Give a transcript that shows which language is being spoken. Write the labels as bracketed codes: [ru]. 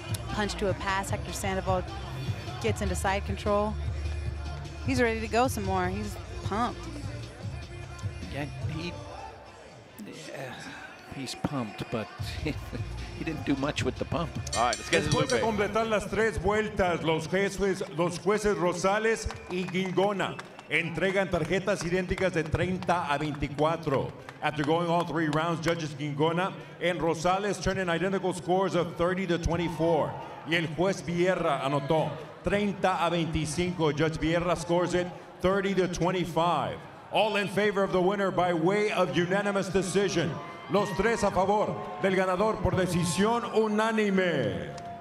[en] Punch to a pass. Hector Sandoval gets into side control. He's ready to go some more. He's pumped. Yeah, he's pumped, but he didn't do much with the pump. All right, let's get this [es] Después de completar las 3 vueltas, los jueces Rosales y Guingona entregan tarjetas idénticas de 30 a 24. [en] After going all 3 rounds, judges Guingona and Rosales turn in identical scores of 30 to 24. [es] Y el juez Vierra anotó 30 a 25. [en] Judge Vierra scores it 30 to 25. All in favor of the winner by way of unanimous decision. [es] Los 3 a favor del ganador por decisión unánime.